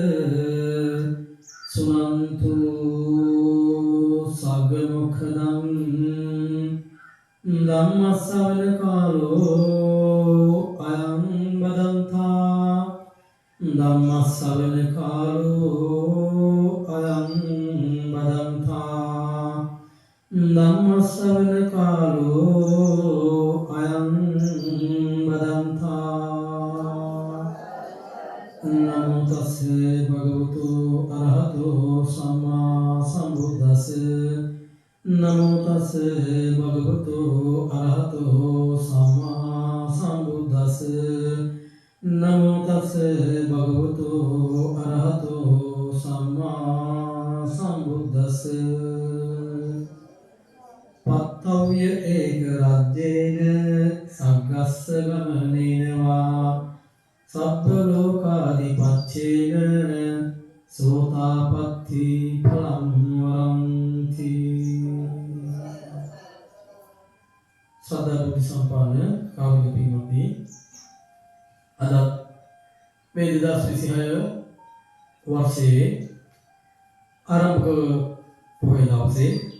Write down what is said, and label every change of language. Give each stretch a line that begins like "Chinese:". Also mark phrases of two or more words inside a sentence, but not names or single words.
Pali: සුනන්තු සග්ග මොක්ඛදං ධම්මස්සවන කාලෝ අයං බදන්තා ධම්මස්සවන කාලෝ අයං බදන්තා ධම්මස්සවන කාලෝ අයං බදන්තා නමෝ තස්සේ භගවතු අරහතෝ සම්මා සම්බුද්දස්ස නමෝ තස්සේ භගවතු අරහතෝ සම්මා සම්බුද්දස්ස නමෝ තස්සේ භගවතු අරහතෝ සම්මා සම්බුද්දස්ස පත්තව්‍ය ඒක රජ්‍යේන සංගස්ස ගමනේනවා සබ්බ ලෝකාදිපච්චේන සෝතාපට්ටි ඵලං වරන්ති.
Sinhala: සදා බුද්ධ සම්පන්න කාරුණික පින්වත්නි, අද මේ 2026 වර්ෂයේ ආරම්භක පොහොය දවසේ